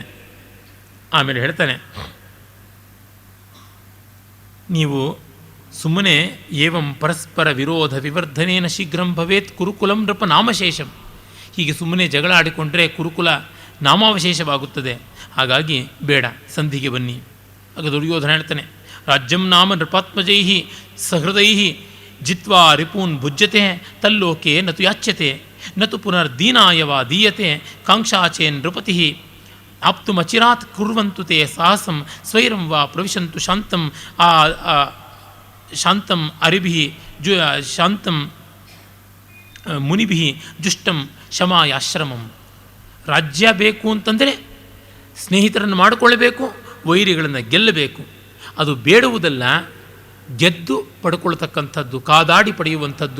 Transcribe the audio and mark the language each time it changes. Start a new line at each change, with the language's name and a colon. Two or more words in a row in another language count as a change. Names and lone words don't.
Kannada: ಆಮೇಲೆ ಹೇಳ್ತಾನೆ, ನೀವು ಸುಮ್ಮನೆ
Sanskrit: ಏವಂ ಪರಸ್ಪರ ವಿರೋಧ ವಿವರ್ಧನೇನ ಶೀಘ್ರಂ ಭವೇತ್ ಕುರುಕುಲಂ ನೃಪ ನಾಮಶೇಷಂ.
Kannada: ಹೀಗೆ ಸುಮ್ಮನೆ ಜಗಳ ಆಡಿಕೊಂಡ್ರೆ ಕುರುಕುಲ ನಾಮಾವಶೇಷವಾಗುತ್ತದೆ. ಹಾಗಾಗಿ ಬೇಡ, ಸಂಧಿಗೆ ಬನ್ನಿ. ಆಗ ದುರ್ಯೋಧನ ಹೇಳ್ತಾನೆ,
Sanskrit: ರಾಜ್ಯಂ ನಾಮ ನೃಪಾತ್ಮಜೈ ಸಹೃದೈ ಜಿತ್ವಾ ರಿಪೂನ್ ಭುಜ್ಯತೆ ತಲ್ಲೋಕೆ ನತು ಯಾಚ್ಯತೆ ನತು ಪುನರ್ದೀನಾಯವಾ ದೀಯತೆ ಕಾಂಕ್ಷಾಚೇನ್ ನೃಪತಿ ಆಪ್ತುಮಚಿರಾತ್ ಕುರ್ವಂತು ತೇ ಸಾಹಸಂ ಸ್ವೈರಂ ವಾ ಪ್ರವಿಶಂತು ಶಾಂತಂ ಅರಿಭಿ ಶಾಂತಂ ಮುನಿಭಿ ಜುಷ್ಟಂ ಶಮಾಯಾಶ್ರಮಂ.
Kannada: ರಾಜ್ಯ ಬೇಕು ಅಂತಂದರೆ ಸ್ನೇಹಿತರನ್ನು ಮಾಡಿಕೊಳ್ಳಬೇಕು, ವೈರಿಗಳನ್ನು ಗೆಲ್ಲಬೇಕು. ಅದು ಬೇಡುವುದಲ್ಲ, ಗೆದ್ದು ಪಡ್ಕೊಳ್ತಕ್ಕಂಥದ್ದು, ಕಾದಾಡಿ ಪಡೆಯುವಂಥದ್ದು.